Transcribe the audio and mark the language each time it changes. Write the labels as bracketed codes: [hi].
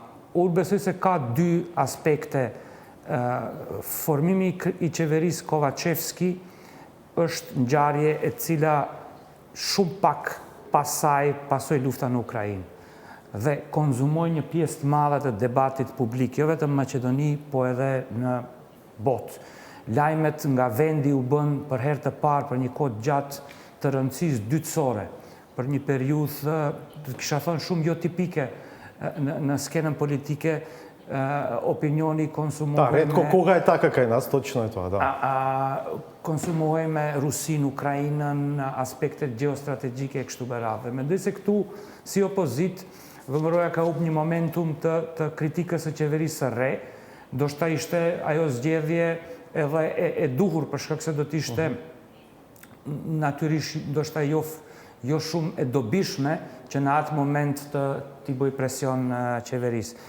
[sq] Unë besoj se ka dy aspekte. Formimi i qeverisë Kovacevski është ngjarje e cila shumë pak pasoi lufta në Ukrainë dhe konzumoi një pjesë të madhe të debatit publik, jo vetëm në Maqedoni, po edhe në botë. Lajmet nga vendi u bën për herë të parë për një kohë gjatë të rëndësisë dytësore, për një periudhë, kisha thënë, shumë jo tipike në skenën politike. Opinioni konsumohej [mk] Да, кога е така кај нас, точно е тоа, да. [sq] Konsumohej me Rusinë, Ukrainën, aspektet geostrategjike e kështu me radhë. Mendoj se këtu, si opozit, VMRO-ja ka humbur një momentum të kritikës së qeverisë së re, ndoshta ishte ajo zgjedhje edhe e duhur për shkak se do të ishte natyrisht ndoshta jo shumë e dobishme që në atë moment t'i bëj presion qeverisë.